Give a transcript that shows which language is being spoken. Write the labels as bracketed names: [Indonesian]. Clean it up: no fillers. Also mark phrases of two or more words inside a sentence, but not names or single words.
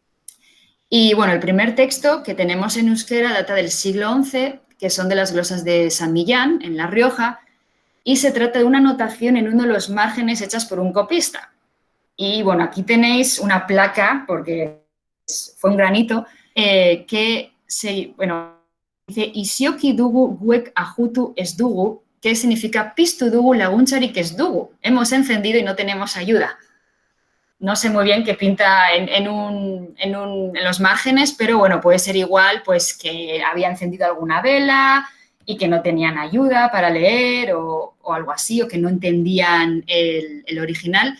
[Spanish] Y bueno, el primer texto que tenemos en euskera data del siglo XI, que son de las glosas de San Millán, en La Rioja, y se trata de una anotación en uno de los márgenes hechas por un copista. Y bueno, aquí tenéis una placa, porque fue un granito, que dice [Basque] Isioki dugu guek ajutu es dugu, [Spanish] que significa [Basque] pistu dugu laguntzarik ez dugu. [Spanish] Hemos encendido y no tenemos ayuda. No sé muy bien qué pinta en los márgenes, pero bueno, puede ser igual pues que había encendido alguna vela y que no tenían ayuda para leer o algo así, o que no entendían el original.